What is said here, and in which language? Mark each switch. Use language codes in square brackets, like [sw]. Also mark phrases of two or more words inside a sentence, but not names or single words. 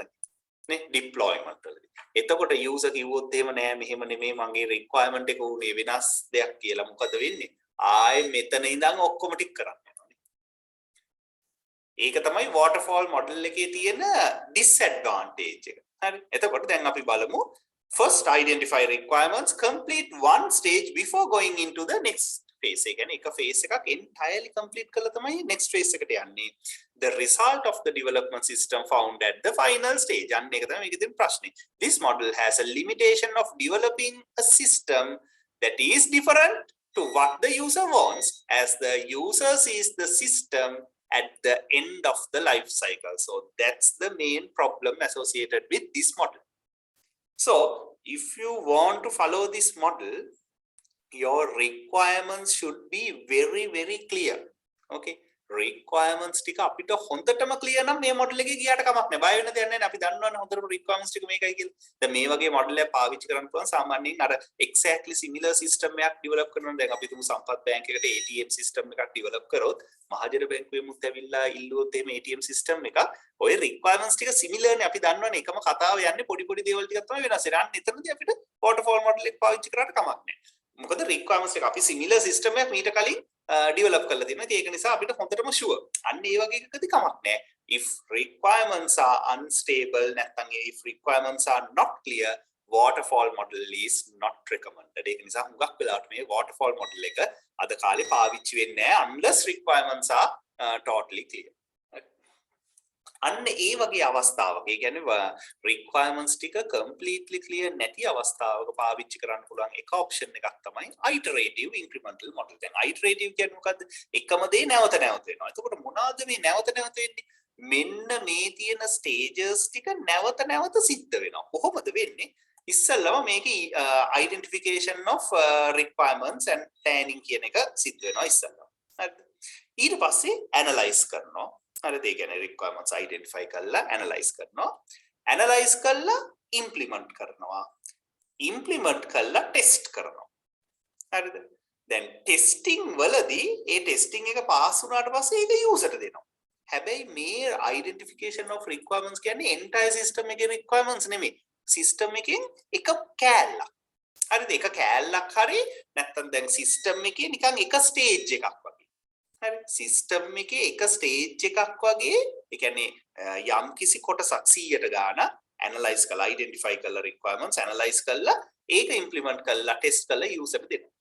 [si] නේ deployment වලදී. එතකොට user කිව්වොත් එහෙම නෑ මෙහෙම නෙමෙයි මගේ requirement එක උනේ වෙනස් දෙයක් කියලා. මොකද වෙන්නේ? ආයේ මෙතන ඉඳන් ඔක්කොම ටික කරන්න යනවානේ. ඒක තමයි [en] waterfall model [si] එකේ තියෙන disadvantage එක. හරි. එතකොට දැන් අපි බලමු [en] first identify requirements, complete one stage before going into the next phase. [si] ඒ කියන්නේ එක phase එකක් [en] entirely complete [si] කරලා තමයි [en] next phase [si] එකට යන්නේ. [en] The result of the development system found at the final stage. [si] අන්න ඒක තමයි මේකේ තියෙන ප්‍රශ්නේ. [en] This model has a limitation of developing a system that is different to what the user wants, as the user sees the system at the end of the life cycle. So that's the main problem associated with this model. So if you want to follow this model, your requirements should be very very clear. [si] Okay, requirements ටික අපිට හොඳටම clear නම් මේ model එකේ ගියාට කමක් නැහැ. බය වෙන්න දෙයක් නැහැ. අපි දන්නවනේ හොඳටම requirements ටික මේකයි කියලා. දැන් මේ වගේ model එකක් පාවිච්චි කරන්න පුළුවන් සාමාන්‍යයෙන් අර [en] exactly similar system [si] එකක් develop කරනවා. දැන් අපි තුමු සම්පත් බැංක් එකට [en] ATM system [si] එකක් develop කරොත් මහජන බැංකුවෙමුත් ඇවිල්ලා ඉල්ලුවොත් එහෙම [en] ATM system [si] එකක් ඔය requirements ටික similar නේ. අපි දන්නවනේ එකම කතාව යන්නේ පොඩි පොඩි දේවල් ටිකක් තමයි වෙනස් වෙන්නේ. අන්න එතනදී අපිට [en] waterfall model [si] එක පාවිච්චි කරාට කමක් නැහැ. මොකද requirements එක අපි [en] similar system [si] එකක් මීට කලින් develop කරලා තියෙනවා. ඉතින් ඒක නිසා අපිට හොඳටම sure. අන්න ඒ වගේ එකකදී කමක් නැහැ. [en] If requirements are unstable, නැත්නම් if requirements are not clear, waterfall model is not recommended. [si] ඒක නිසා හුඟක් වෙලාවට මේ [en] waterfall model [si] එක අද කාලේ පාවිච්චි වෙන්නේ නැහැ [en] unless requirements are totally clear. [si] අන්න ඒ වගේ අවස්ථාවක ඒ කියන්නේ requirements ටික [en] completely clear [si] නැති අවස්ථාවක පාවිච්චි කරන්න පුළුවන් එක option එකක් තමයි [en] iterative incremental model. [si] දැන් iterative කියන්නේ මොකද්ද? එකම දේ නැවත නැවත වෙනවා. එතකොට මොනවාද මේ නැවත නැවත වෙන්නේ? මෙන්න මේ තියෙන stages ටික නැවත නැවත සිද්ධ වෙනවා. කොහොමද වෙන්නේ? ඉස්සෙල්ලම මේකේ [en] identification of requirements and planning [si] කියන එක සිද්ධ වෙනවා ඉස්සෙල්ලම. හරිද? ඊට පස්සේ analyze කරනවා. හරිද? ඒ කියන්නේ [en] requirements identify [si] කරලා analyze කරනවා. analyze කරලා implement කරනවා. implement කරලා test කරනවා. හරිද? දැන් testing වලදී ඒ testing එක pass වුණාට පස්සේ ඒක user ට දෙනවා. හැබැයි මේ [en] identification of requirements [si] කියන්නේ [en] entire system [si] එකේ requirements නෙමෙයි. system එකෙන් එක කෑල්ලක්. හරිද? එක කෑල්ලක් හරි නැත්නම් දැන් system එකේ නිකන් එක stage එකක් වගේ. හරි? system එකේ එක stage එකක් වගේ. ඒ කියන්නේ යම් කිසි කොටසක් 100ට ගාන analyze කරලා identify කරලා [en] requirements analyze [si] කරලා ඒක implement කරලා test කරලා user ට දෙනවා.